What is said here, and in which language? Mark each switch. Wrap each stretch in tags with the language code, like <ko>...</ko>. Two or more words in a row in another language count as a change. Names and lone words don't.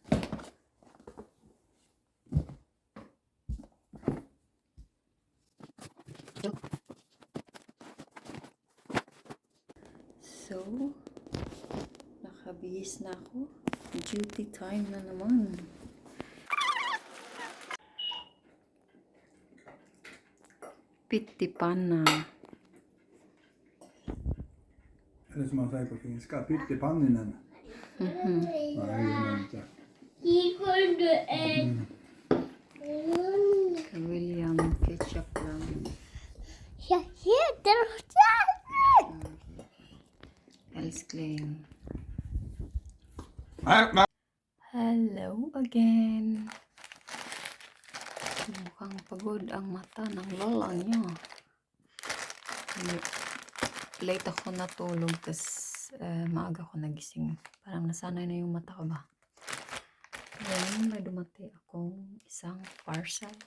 <tl>So, nakabihis na ako. Duty time na naman.</tl> <sv>Pittipanna. Eller som man säger på finska, pyttipanninen. Nej, det är inte.</sv> <tl>William ketchup lang.</tl> <sv>Jag heter Älskling. Nej.</sv> <en>Hello again.</en> <tl>Mukhang pagod ang mata ng lola niya. Late ako natulog, tas maaga ako nagising. Parang nasanay na yung mata ko ba. Ngayon may dumating akong isang parcel.</tl>